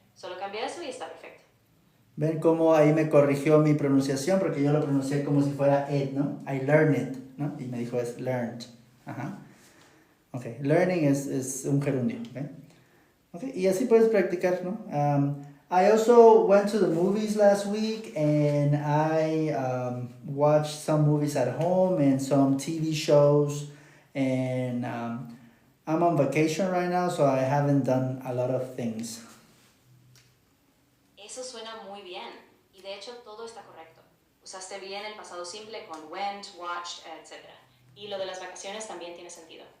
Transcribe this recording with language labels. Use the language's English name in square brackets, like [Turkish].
[Spanish] Solo cambia eso y está perfecto. Ven cómo ahí me corrigió mi pronunciación, porque yo lo pronuncié como si fuera it, ¿no? [English] I learned it, [Spanish] ¿no? Y me dijo es learned. Ajá. Ok, learning es un gerundio, ¿ok? Okay, y así puedes practicar, ¿no? [English] I also went to the movies last week and I watched some movies at home and some TV shows and I'm on vacation right now, so I haven't done a lot of things. [Spanish] Eso suena muy bien y de hecho todo está correcto. Usaste bien el pasado simple con went, watched, etc. Y lo de las vacaciones también tiene sentido.